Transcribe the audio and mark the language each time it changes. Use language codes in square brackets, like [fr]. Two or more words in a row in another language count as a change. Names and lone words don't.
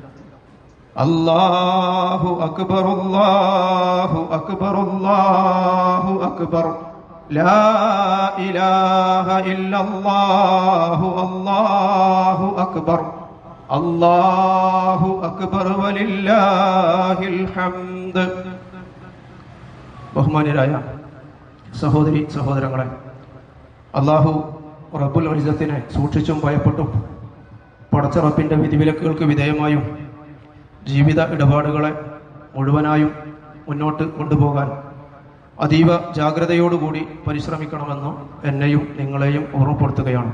[ar] الله أكبر الله أكبر الله أكبر لا إله إلا الله الله أكبر الله أكبر ولله الحمد [ml] ബഹുമാന്യരായ സഹോദരി സഹോദരങ്ങളെ, [ar] الله رب العزة [ml] സൂക്ഷിച്ചും ഭയപ്പെട്ടും പടച്ച റബ്ബിന്റെ വിധിവിലക്കുകൾക്ക് വിധേയമായും ജീവിത ഇടപാടുകളെ മുഴുവനായും മുന്നോട്ട് കൊണ്ടുപോകാൻ അതീവ ജാഗ്രതയോടുകൂടി പരിശ്രമിക്കണമെന്ന് എന്നെയും നിങ്ങളെയും ഓർമ്മപ്പെടുത്തുകയാണ്.